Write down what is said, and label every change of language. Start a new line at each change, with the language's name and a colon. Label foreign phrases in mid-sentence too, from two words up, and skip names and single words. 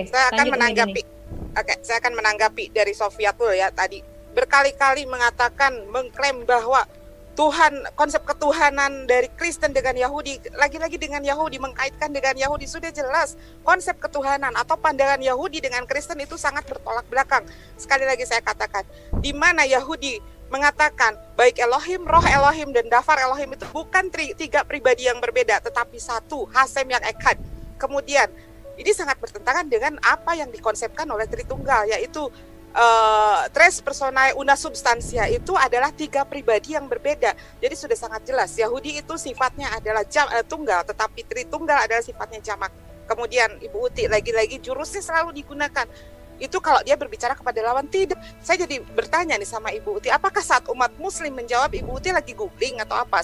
Indonesian: Saya akan menanggapi dari Sofiatul ya tadi berkali-kali mengklaim bahwa Tuhan, konsep ketuhanan dari Kristen dengan Yahudi, lagi-lagi dengan Yahudi, mengkaitkan dengan Yahudi, sudah jelas konsep ketuhanan atau pandangan Yahudi dengan Kristen itu sangat bertolak belakang. Sekali lagi saya katakan, di mana Yahudi mengatakan baik Elohim, Roh Elohim, dan Dafar Elohim itu bukan tiga pribadi yang berbeda, tetapi satu, Hasem yang Echad. Kemudian ini sangat bertentangan dengan apa yang dikonsepkan oleh Tritunggal, yaitu
Latin: tres personae una substantia,
Indonesian: itu adalah tiga pribadi yang berbeda. Jadi sudah sangat jelas Yahudi itu sifatnya adalah tunggal, tetapi Tritunggal adalah sifatnya jamak. Kemudian Ibu Uti lagi-lagi jurusnya selalu digunakan. Itu kalau dia berbicara kepada lawan, tidak. Saya jadi bertanya nih sama Ibu Uti, apakah saat umat Muslim menjawab, Ibu Uti lagi googling atau apa?